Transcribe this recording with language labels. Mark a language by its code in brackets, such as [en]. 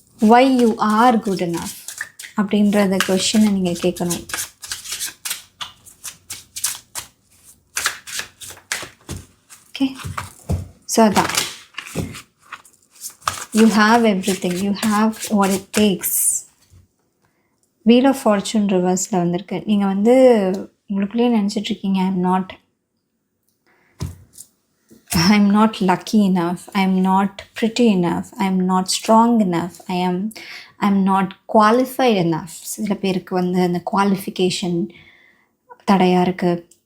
[en] why you are good enough [ta] அப்படின்றத கொஷினை நீங்கள் கேட்கணும். [en] Okay? So அதான், you have everything, you have what it takes. [ta] Wheel of fortune ரிவர்ஸில் வந்திருக்கு. நீங்கள் வந்து உங்களுக்குள்ளேயே நினச்சிட்ருக்கீங்க, [en] I'm not lucky enough, I'm not pretty enough, I'm not strong enough, I'm not qualified enough. [ta] சில பேருக்கு வந்து அந்த குவாலிஃபிகேஷன் தடையாக இருக்குது.